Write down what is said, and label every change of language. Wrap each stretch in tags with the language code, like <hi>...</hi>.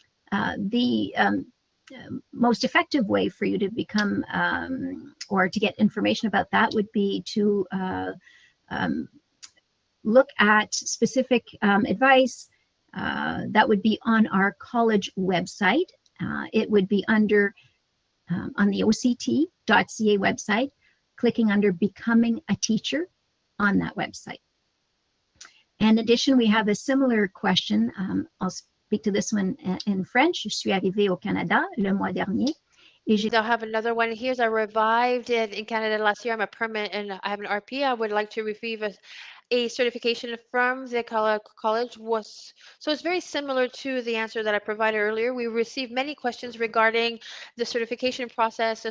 <en>The most effective way for you to become or to get information about that would be to look at specific advice that would be on our college website. It would be under on the OCT.ca website, clicking under Becoming a Teacher on that website. In addition, we have a similar question. I'll speak to this one in French.</en> <fr>Je suis arrivée au Canada le mois dernier.</fr> <en>I'll have another one. Here's I revived in Canada last year. I'm a permit and I have an RP. I would like to receive a certification from the college. So it's very similar to the answer that I provided earlier. We received many questions regarding the certification process.</en>